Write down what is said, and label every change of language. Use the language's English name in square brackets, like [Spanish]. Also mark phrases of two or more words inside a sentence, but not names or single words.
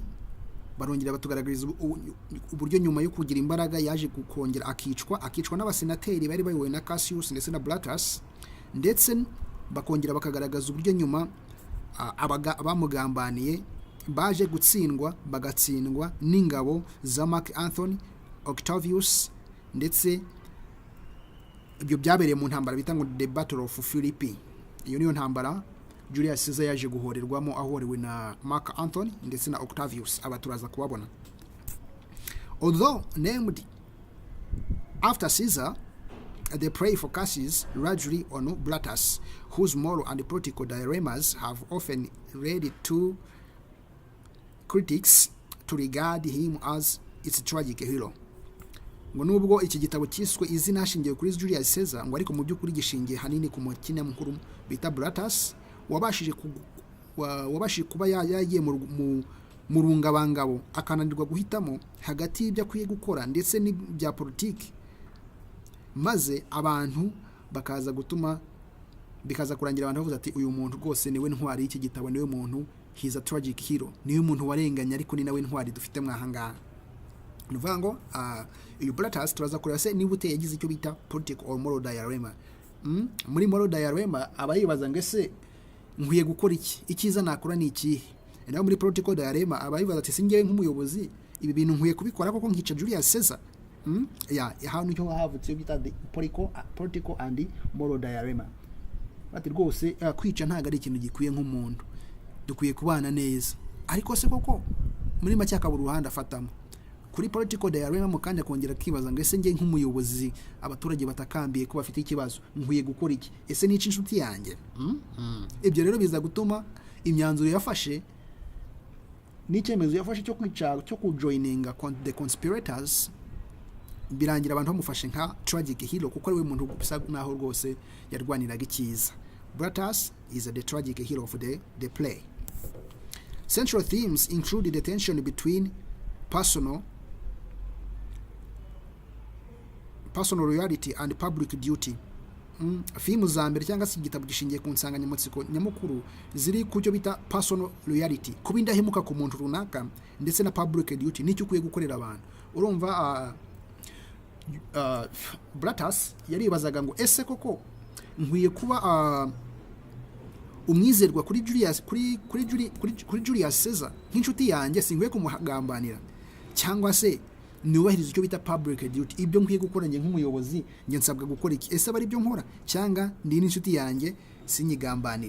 [Kinyarwanda] barongera batugaragariza uburyo nyuma yo kugira imbaraga yaje gukongera akicwa n'abasenateri bari bayobowe na Cassius ndetse na Brutus, ndetse bakongera bakagaragaza uburyo nyuma abamugambaniye baje bagatsindwa n'ingabo za Mark Antony, Octavius, ndetse ibyo byabereye mu ntambara bita ngo [English] the battle of PHILIPPI. [Kinyarwanda] Iyo niyo ntambara Julius Caesar yaje guhorerwamo ahorewe na Mark Antony ndetse na Octavius, abaturaza kubabona. [English] Although named after Caesar, the prey focuses largely on Brutus, whose moral and political dilemmas have often led to critics to regard him as its tragic hero. [Kinyarwanda] Ngo nubwo iki gitabo cyiswe izina hashingiye kuri Julius Caesar, ngo ariko mu by'ukuri gishingiye hanini ku mukina mukuru bita Brutus wabashije kuba yagiye mu rungabangabo akananirwa guhitamo hagati y'ibyo akwiye gukora ndetse n'ibya politiki, maze abantu bikaza kurangira abantu bavuze ati uyu muntu rwose niwe ntwari y'iki gitabo, niwe muntu, [English] he's a tragic hero, [Kinyarwanda] niwe muntu warenganye ariko ni nawe ntwari dufite mwahangaha. Nuvuga ngo uyu Brutus turaza kureba se niba uteye yagize icyo bita [English] political or moral dilemma. [Kinyarwanda] Muri [English] moral dilemma [Kinyarwanda] abayibaza ngo ese nkwiye gukora iki, icyiza nakora ni ikihe? Naho muri political dilemma abayibaza ati singiye nk'umuyobozi ibi bintu nkwiye kubikora koko nkica Julius Caesar. [English] How [Kinyarwanda] nicyo havutse bita [English] the political and moral dilemma. [Kinyarwanda] Bati rwose kwica ntago ari ikintu gikwiye nk'umuntu, dukwiye kubana neza, ariko se koko muri make akabura uruhande afatamo. Kuri [English] political dilemma [Kinyarwanda] mu kanya kongera kibaza ngo ese ngiye nk'umuyobozi abaturage batakambiye ko bafite ikibazo nkwiye gukora iki, ese ni inshuti yanjye? Ibyo rero biza gutuma imyanzuro yafashe n'icyemezo yafashe cyo kujoininga [English] the conspirators [Kinyarwanda] birangira abantu bamufashe nka [English] tragic hero [Kinyarwanda] kuko ari we muntu gusa naho rwose yarwaniraga icyiza. [English] Brutus is the tragic hero of the play. Central themes include the tension between personal loyalty and public duty. [Kinyarwanda] Fimu za mbere cyangwa se igitabo gishingiye ku nsanganyamatsiko nyamukuru ziri ku cyo bita [English] personal loyalty, [Kinyarwanda] kuba indahemuka ku muntu runaka, ndetse na [English] public duty, [Kinyarwanda] nicyo ukwiye gukorera abantu. Urumva Brutus yaribazaga ngo ese koko nkwiye kuba umwizerwa kuri Julius Caesar nk'inshuti yanjye, sinkwiye kumugambanira, cyangwa se nubahiriza icyo bita [English] public duty, [Kinyarwanda] ibyo nkwiye gukora njye nk'umuyobozi njye nsabwa gukora iki, ese bari ibyo nkora cyangwa ndi n'inshuti yanjye sinyigambanire.